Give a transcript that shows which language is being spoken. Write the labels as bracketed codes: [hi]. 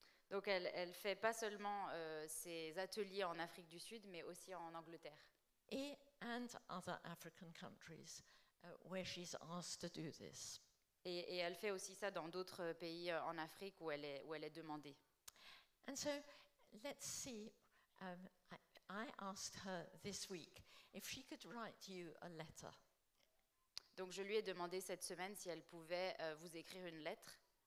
[fr] Donc elle fait pas seulement ses ateliers en Afrique du Sud, mais aussi en Angleterre. [en] And other African countries where she's asked to do this. [fr] Et elle fait aussi ça dans d'autres pays en Afrique où elle est demandée. [en] And so, let's see, I asked her this week if she could write you a letter. [fr] Donc je lui ai demandé cette semaine si elle pouvait vous écrire une lettre.